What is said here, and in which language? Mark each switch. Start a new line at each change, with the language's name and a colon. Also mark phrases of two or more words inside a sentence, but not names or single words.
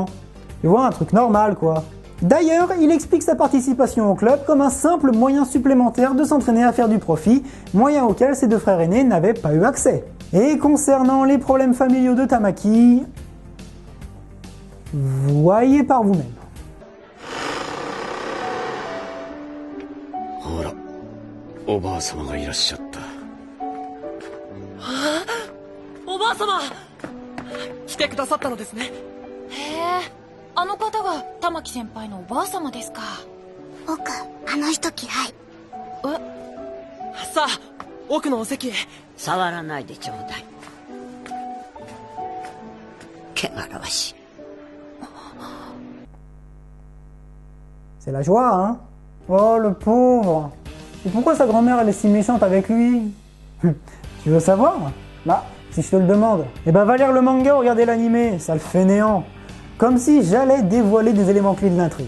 French: Tu vois, un truc normal quoi. D'ailleurs, il explique sa participation au club comme un simple moyen supplémentaire de s'entraîner à faire du profit, moyen auquel ses 2 frères aînés n'avaient pas eu accès. Et concernant les problèmes familiaux de Tamaki, voyez par vous-même.
Japanese: おばあ様がいらっしゃった。おばあ様来てくださったのですね。へえ、あの方が玉木先輩のおばあ様ですか。僕、あの人嫌い。さあ、奥のお席へ。触らないでちょうだい。汚らわしい。
French: C'est la joie, hein? Oh, le pauvre! Et pourquoi sa grand-mère elle est si méchante avec lui? Tu veux savoir? Bah, si je te le demande. Eh ben va lire le manga ou regarder l'animé, ça le fait néant. Comme si j'allais dévoiler des éléments clés de l'intrigue.